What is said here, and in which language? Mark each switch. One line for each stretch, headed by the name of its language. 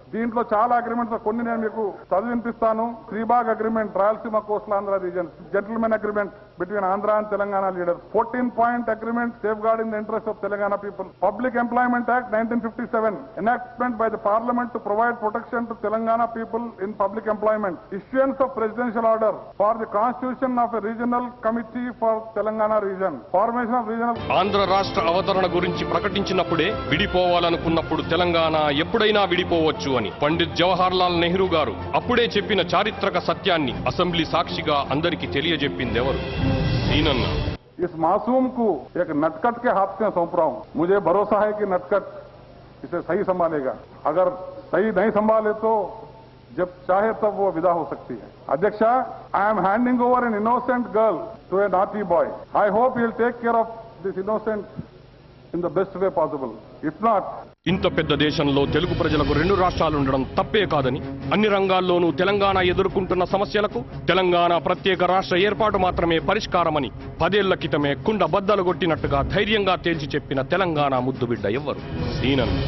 Telugu: దీంట్లో చాలా అగ్రిమెంట్స్ కొన్ని నేను మీకు చదివినిపిస్తాను.
English: Sribagh agreement, Rayalaseema coastal Andhra region, gentlemen agreement between Andhra and Telangana leaders, 14-point agreement safeguarding the interest of Telangana people, public employment act 1957 enactment by the parliament to provide protection to Telangana people in public employment, issuance of presidential order for the constitution of a regional committee for Telangana region, formation of regional.
Telugu: Andhra రాష్ట్ర అవతరణ గురించి ప్రకటించినప్పుడే విడిపోవాలనుకున్నప్పుడు తెలంగాణ ఎప్పుడైనా విడిపోవచ్చు అని పండిత్ జవహర్ లాల్ నెహ్రూ గారు అప్పుడే చెప్పిన చారిత్రక సత్యాన్ని అసెంబ్లీ సాక్షిగా అందరికీ తెలియజెప్పిందెవరు? सीनन्ना।
Hindi: इस मासूम को एक नटखट के हाथ में सौंप रहा हूं। मुझे भरोसा है कि नटखट इसे सही संभालेगा। अगर सही नहीं संभाले तो जब चाहे तब वो विदा हो सकती है।
English: अध्यक्षा, I am handing over an innocent girl to a naughty boy. I hope he will take care of this innocent in the best way possible. If not,
Telugu: ఇంత పెద్ద దేశంలో తెలుగు ప్రజలకు రెండు రాష్ట్రాలు ఉండడం తప్పే కాదని, అన్ని రంగాల్లోనూ తెలంగాణ ఎదుర్కొంటున్న సమస్యలకు తెలంగాణ ప్రత్యేక రాష్ట్ర ఏర్పాటు మాత్రమే పరిష్కారమని 10 ఏళ్ల క్రితమే కుండ బద్దలు కొట్టినట్టుగా ధైర్యంగా తేల్చి చెప్పిన తెలంగాణ ముద్దుబిడ్డ ఎవ్వరు? సీనన్న.